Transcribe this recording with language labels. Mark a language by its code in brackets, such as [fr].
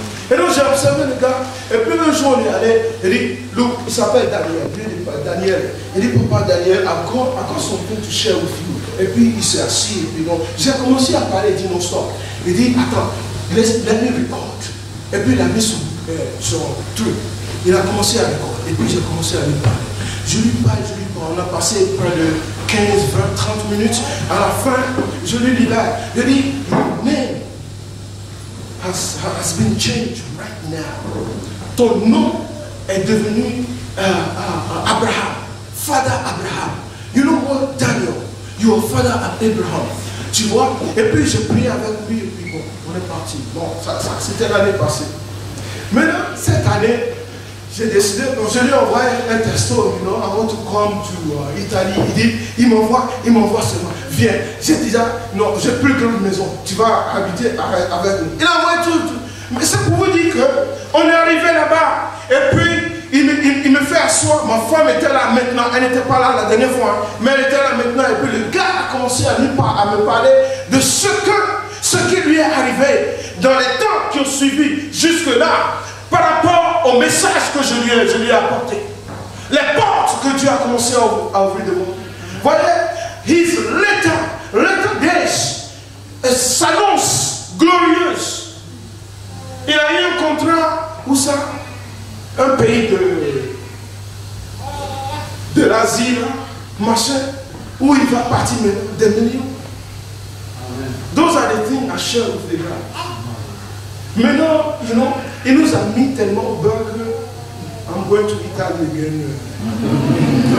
[fr] Et donc j'ai observé le gars, et puis un jour on est allé, il dit, [en] look, [fr] il s'appelle Daniel. Il dit, papa [en] Daniel, I got something to share with you. [fr] Et puis il s'est assis, et puis donc, j'ai commencé à parler, il dit non stop. Il dit, attends, [en] let me record. [fr] Et puis il a mis son truc. Il a commencé à recorder, et puis j'ai commencé à lui parler. Je lui parle, on a passé près de 15, 20, 30 minutes. À la fin, je lui libère. Je lui dis, mais [en] has been changed right now. [fr] Ton nom est devenu Abraham, Father Abraham. [en] You know what, Daniel? You are Father Abraham. [fr] Tu vois? Et puis j'ai prié avec lui et puis bon, on est parti. Bon, ça c'était l'année passée. Maintenant, cette année, j'ai décidé, donc je lui ai envoyé un texto, [en] I want to come to Italie. [fr] Il m'envoie seulement, viens. J'ai déjà, non, j'ai plus grande maison, tu vas habiter avec nous. Il a envoyé tout. Mais c'est pour vous dire qu'on est arrivé là-bas, et puis il me fait asseoir. Ma femme était là maintenant, elle n'était pas là la dernière fois, mais elle était là maintenant, et puis le gars a commencé à me parler de ce qui lui est arrivé dans les temps qui ont suivi jusque-là, par rapport au message que je lui ai apporté. Les portes que Dieu a commencé à ouvrir devant nous. Voyez, [en] his later days [fr] s'annonce glorieuse. Il a eu un contrat, où ça? Un pays de l'Asie, machin, où il va partir des millions. [en] Those are the things I share with the guys. [fr] Maintenant, il nous a mis tellement au burger. [en] I'm going to Italy again.